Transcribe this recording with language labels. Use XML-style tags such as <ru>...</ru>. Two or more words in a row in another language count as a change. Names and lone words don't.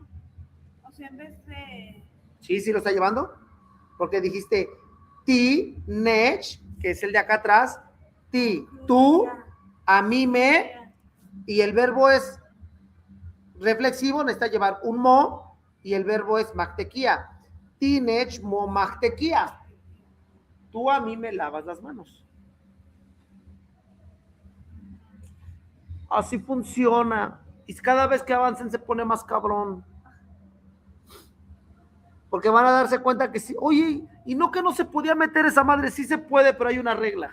<es>O sea, en vez de... Sí, lo está llevando. Porque dijiste</es> <nah>ti, nech,</nah> <es>que es el de acá atrás, ti, tú, a mí me, y el verbo es reflexivo, necesita llevar un mo, y el verbo es mactequía.</es> <nah>Ti, nech, mo, mactequía.</nah> <es>Tú a mí me lavas las manos. Así funciona. Y cada vez que avancen se pone más cabrón. Porque van a darse cuenta que sí, oye, y no que no se podía meter esa madre, sí se puede, pero hay una regla.</es>